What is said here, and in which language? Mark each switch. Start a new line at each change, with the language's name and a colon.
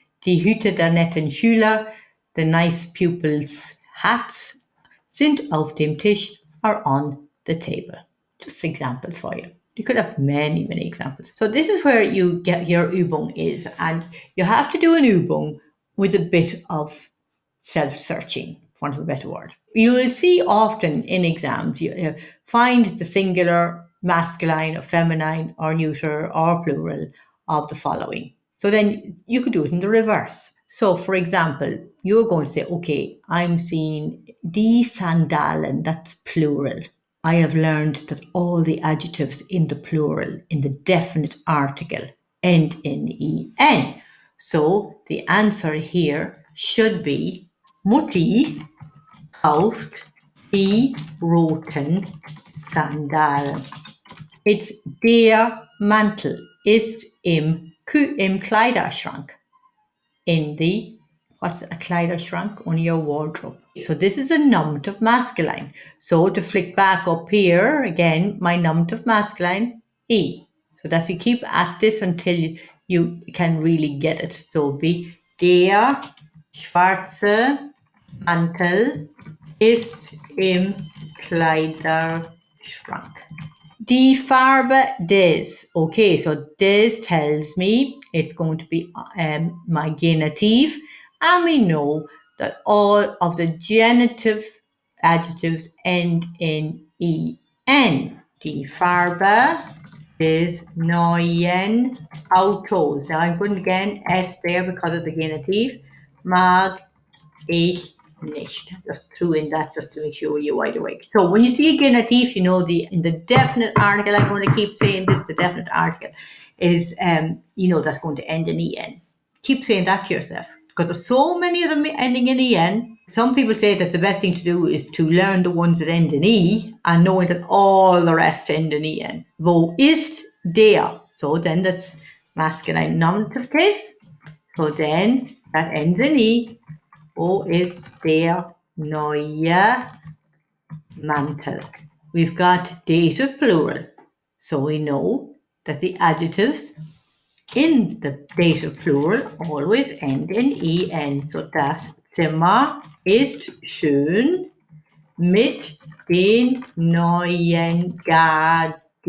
German: Die Hüte der netten Schüler, the nice pupils' hats, sind auf dem Tisch, are on the table.
English: Just examples for you. You could have many, many examples. So this is where you get your Übung is, and you have to do an Übung with a bit of self-searching, for want of a better word. You will see often in exams, you find the singular, masculine, or feminine, or neuter, or plural of the following. So then you could do it in the reverse. So, for example, you're going to say, okay, I'm seeing die Sandalen, that's plural. I have learned that all the adjectives in the plural, in the definite article, end in en. So the answer here should be Mutti kauft die roten Sandalen.
German: It's der Mantel ist im Kleiderschrank.
English: In the, what's a Kleiderschrank? On your wardrobe. So this is a nominative masculine. So to flick back up here, again, my nominative masculine, e. So that we keep at this until you can really get it.
German: So be der schwarze Mantel ist im Kleiderschrank. Die Farbe des.
English: Okay, so des tells me it's going to be my genitive, and we know that all of the genitive adjectives end in en.
German: Die Farbe des neuen Autos.
English: Now I'm putting again S there because of the genitive. Mag ich nicht. Just threw in that just to make sure you're wide awake. So when you see a genitive, you know in the definite article, I'm going to keep saying this, the definite article is, you know, that's going to end in en. Keep saying that to yourself because there's so many of them ending in en. Some people say that the best thing to do is to learn the ones that end in e and knowing that all the rest end in en. Wo ist der? So then that's masculine nominative case. So then that ends in e. Wo ist der neue Mantel? We've got dative plural. So we know that the adjectives in the dative plural always end in en.
German: So das Zimmer ist schön mit den neuen Gardinen.